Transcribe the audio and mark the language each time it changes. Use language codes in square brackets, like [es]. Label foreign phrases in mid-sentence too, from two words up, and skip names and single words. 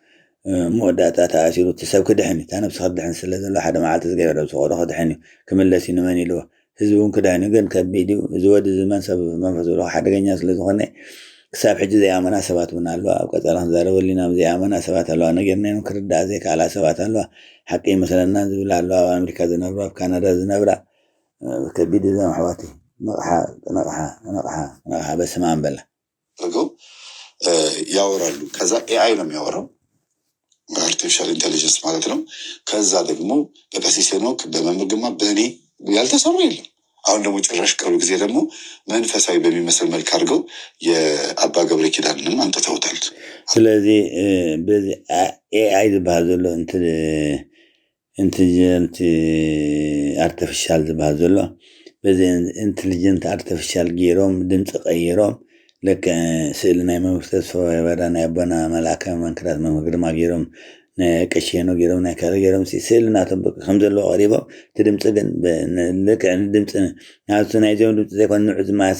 [ti] መወዳእታ ተኣሲሩ እቲ ሰብ ክድሕን እዩ እታ ነብሲ ክድሕን ስለ ዘሎ ሓደ መዓልቲ ዝገበረ ብዝኮዶ ክድሕን እዩ ክምለስ እዩ ንመን ኢልዎ ህዝቢ እውን ክዳን ግን ከቢድ እዩ እዚ ወዲ ዝመንሰብ መንፈስ ብሎ ሓደገኛ ስለዝኾነ ክሳብ ሕጂ ዘይኣመና ሰባት እውን ኣለዋ ኣብ ቀፃሊ ክንዛረበሉ ኢና ዘይኣመና ሰባት ኣለዋ ነገርና ክርዳእ ዘይከኣላ ሰባት ኣለዋ ሓቂ ይመስለና ዝብል ኣለዋ ኣብ ኣሜሪካ ዝነብራ ኣብ ካናዳ ዝነብራ ከቢድ እዞም ኣሕዋት ነቕሓ በስመ አብ በላ [am] አድርገው ያወራሉ። ከዛ ኤአይ ነው የሚያወራው [en] artificial intelligence [am] ማለት ነው። ከዛ ደግሞ በቀሲስ ሄኖክ በመምህር ግርማ በእኔ ያልተሰሩ የለም። አሁን ደግሞ ጭራሽ ቅርብ ጊዜ ደግሞ መንፈሳዊ በሚመስል መልክ አድርገው የአባ ገብረ ኪዳንንም አንጥተውታል። ስለዚህ በዚህ [ti] ኤአይ ዝበሃል ዘሎ [en] intelligent artificial [ti] ዝበሃል ዘሎ በዚህ [en] intelligent artificial [ti] ገይሮም ድምፂ ቀይሮም ልክ ስእሊ ናይ መምህር ተስፋ በራ ናይ ኣቦና መልኣከ መንክራት መምህር ግርማ ገይሮም ቀሽኖ ገይሮም ናይ ካለ ገይሮም ስእልናቶም ከም ዘለዎ ቀሪቦም ትድምፂ ግን ልክዕ ድምፂ ናብቲ ናይ ዞም ድምፂ ዘይኮነ ንዑ ዝመሳሰል